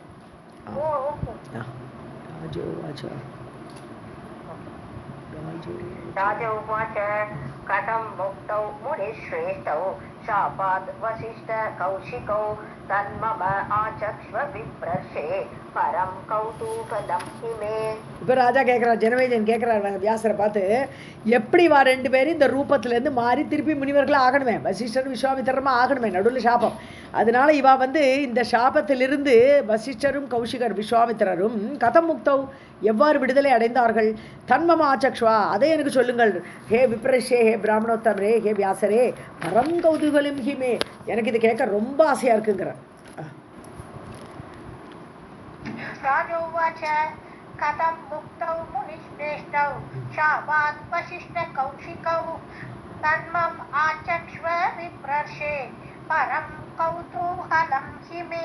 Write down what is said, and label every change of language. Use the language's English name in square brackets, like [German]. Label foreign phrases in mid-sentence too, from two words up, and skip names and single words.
[Sanskrit] राज उवाच कथं मुक्तौ मुनिश्रेष्ठौ शापाद् वसिष्ठ कौशिकौ तन्मम आचक्ष्व विप्रर्षे परं कौतूहलं हिमे. [Tamil] இப்போ ராஜா கேட்குறார், ஜனமேஜன் கேட்குறார் வியாசரை பார்த்து, எப்படி வா 2 பேரும் இந்த ரூபத்துலேருந்து மாறி திருப்பி முனிவர்களாக ஆகணுமே, வசிஷ்டரும் விஸ்வாமித்திரமாக ஆகணுமே, நடுவில் சாபம். அதனால இவா இந்த சாபத்திலிருந்து வசிஷ்டரும் கௌஷிகர் விஸ்வாமித்திரரும் [Sanskrit] कथं मुक्तौ [Tamil] எவ்வாறு விடுதலை அடைந்தார்கள். [Sanskrit] तन्मम आचक्ष्व, [Tamil] அதை எனக்கு சொல்லுங்கள். [Sanskrit] हे विप्रर्षे, [Tamil] ஹே பிராமணோத்தமரே, ஹே வியாசரே, [Sanskrit] परं कौतूहलं हि मे, [Tamil] எனக்கு இது கேட்க ரொம்ப ஆசையாக இருக்குங்கிற. [Sanskrit] कथं मुक्तौ मुनिश्रेष्ठौ शापात् वसिष्ठ कौशिकौ तन्मम आचक्ष्व विप्रर्षे परं कौतूहलं हिमे.